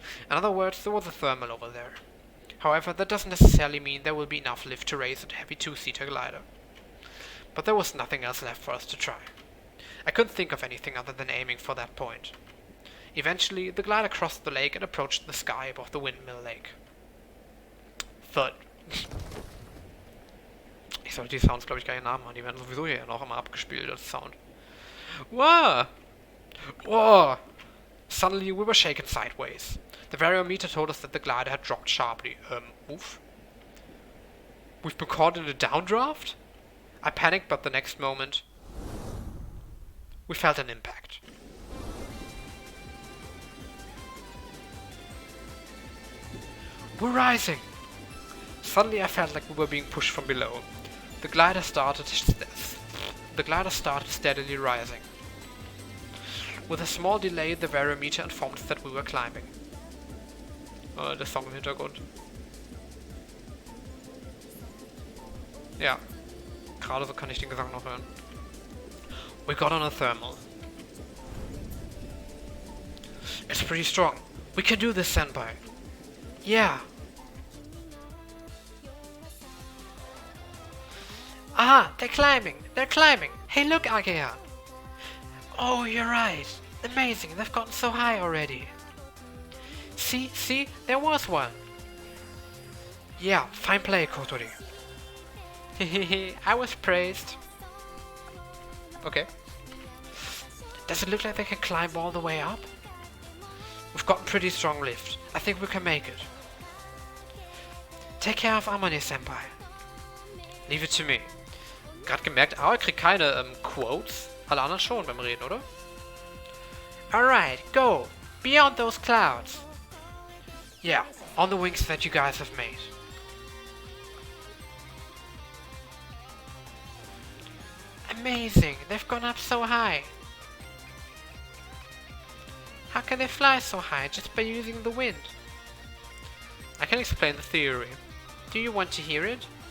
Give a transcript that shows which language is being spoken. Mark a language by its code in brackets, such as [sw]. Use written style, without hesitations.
[en] In other words, there was a thermal over there. However, that doesn't necessarily mean there will be enough lift to raise a heavy two-seater glider. But there was nothing else left for us to try. I couldn't think of anything other than aiming for that point. Eventually, the glider crossed the lake and approached the sky above the windmill lake. Thud. [de] Ich sollte die Sounds, glaube ich, gar nicht nachmachen. Die werden sowieso hier noch immer abgespielt als Sound. [en] Wow! Whoa! Suddenly, we were shaken sideways. The variometer told us that the glider had dropped sharply. Oof. We've been caught in a downdraft? I panicked, but the next moment, we felt an impact. We're rising! Suddenly I felt like we were being pushed from below. The glider started steadily rising. With a small delay, the variometer informed us that we were climbing. [de] Der Song im Hintergrund. Ja, gerade so kann ich den Gesang noch hören. [en] We got on a thermal. It's pretty strong. We can do this, Senpai. Yeah. Ah, they're climbing. They're climbing. Hey, look, Agehan. Oh, you're right. Amazing. They've gotten so high already. See? There was one. Yeah, fine play, Kotori. Hehehe, I was praised. Okay. Does it look like they can climb all the way up? We've got a pretty strong lift. I think we can make it. Take care of Amane, Senpai. Leave it to me. [de] Gerade gemerkt, Aoi kriegt keine Quotes. Alle anderen schon beim Reden, oder? [en] Alright, go! Beyond those clouds! Yeah, on the wings that you guys have made. Amazing! They've gone up so high! How can they fly so high just by using the wind? I can explain the theory. Do you want to hear it?